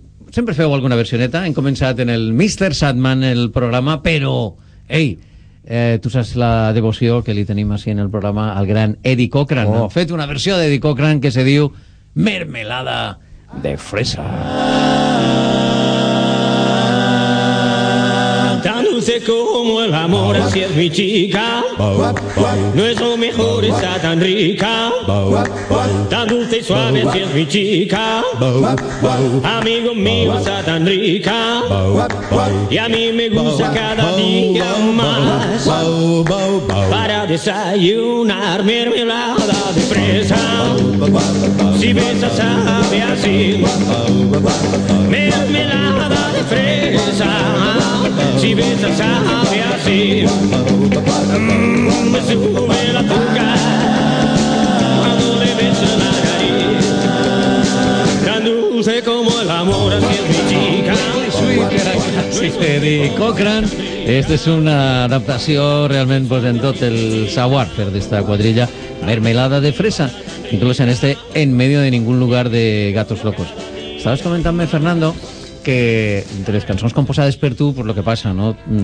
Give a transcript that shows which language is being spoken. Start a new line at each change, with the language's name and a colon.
Catalan: Sempre feu alguna versioneta, hem començat en el Mr. Sandman el programa, però, ei... tu saps la devoció que li tenim així en el programa al gran Eddie Cochran. Oh. Han fet una versió d'Eddie Cochran que se diu Mermelada de fresa.
Spanish: Tan dulce como el amor, así es mi chica. No es lo mejor, está tan rica. Tan dulce y suave, así es mi chica. Amigo mío, está tan rica. Y a mí me gusta cada día más. Para desayunar mermelada de fresa. Si besas a mí así, mermelada de fresa. Si besas a mí así, me sube la tuca. Cuando le beso la nariz, tan dulce como el amor, así es mi chica. Sí, Eddie Cochran.
Catalan: Esta és una adaptació realment posant tot el savoir per d'esta quadrilla Mermelada de fresa, inclús en este En medio de ningún lugar de Gatos Locos. Estaves comentant-me, Fernando, que entre les cançons composades per tu, pues lo que passa, no?